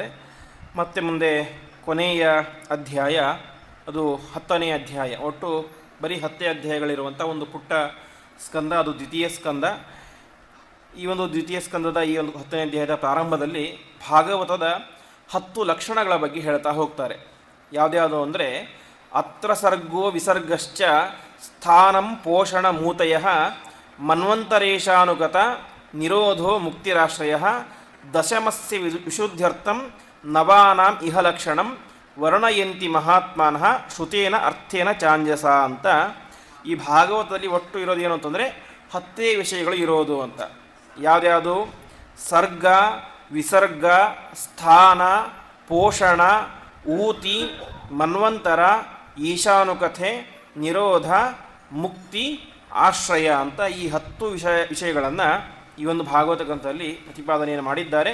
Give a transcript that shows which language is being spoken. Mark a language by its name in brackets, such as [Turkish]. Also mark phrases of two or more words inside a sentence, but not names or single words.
[Kannada] ಮತ್ತು ಮುಂದೆ ಕೊನೆಯ ಅಧ್ಯಾಯ ಅದು 10ನೇ ಅಧ್ಯಾಯ. ಒಟ್ಟು ಬರೀ 10 ಅಧ್ಯಾಯಗಳಿರುವಂಥ ಒಂದು ಪುಟ್ಟ ಸ್ಕಂದ, ಅದು ದ್ವಿತೀಯ ಸ್ಕಂದ. ಈ ಒಂದು ದ್ವಿತೀಯ ಸ್ಕಂದದ ಈ ಒಂದು 10ನೇ ಅಧ್ಯಾಯದ ಪ್ರಾರಂಭದಲ್ಲಿ ಭಾಗವತದ 10 ಲಕ್ಷಣಗಳ ಬಗ್ಗೆ ಹೇಳ್ತಾ ಹೋಗ್ತಾರೆ. ಯಾವುದ್ಯಾವುದು ಅಂದರೆ, [Sanskrit] ಅತ್ರ ಸರ್ಗೋ ವಿಸರ್ಗಶ್ಚ ಸ್ಥಾನಂ ಪೋಷಣ ಮೂತಯ ಮನ್ವಂತರೇಶಾನುಗತ ನಿರೋಧೋ ಮುಕ್ತಿರಾಶ್ರಯ ದಶಮಸ್ಯ ವಿಶುದ್ಧ್ಯರ್ಥಂ ನವಾನಾಂ ಇಹ ಲಕ್ಷಣಂ ವರ್ಣಯಂತಿ ಮಹಾತ್ಮನಃ ಶ್ರುತೇನ ಅರ್ಥೇನ ಚಾಂಜಸ [Kannada] ಅಂತ. ಈ ಭಾಗವತದಲ್ಲಿ ಒಟ್ಟು ಇರೋದು ಏನು ಅಂತಂದರೆ 10 ವಿಷಯಗಳು ಇರೋದು ಅಂತ. ಯಾವ್ದ್ಯಾವುದು? ಸರ್ಗ, ವಿಸರ್ಗ, ಸ್ಥಾನ, ಪೋಷಣ, ಊತಿ, ಮನ್ವಂತರ, ಈಶಾನುಕಥೆ, ನಿರೋಧ, ಮುಕ್ತಿ, ಆಶ್ರಯ ಅಂತ ಈ 10 ವಿಷಯಗಳನ್ನು ಈ ಒಂದು ಭಾಗವತ ಗ್ರಂಥದಲ್ಲಿ ಪ್ರತಿಪಾದನೆಯನ್ನು ಮಾಡಿದ್ದಾರೆ.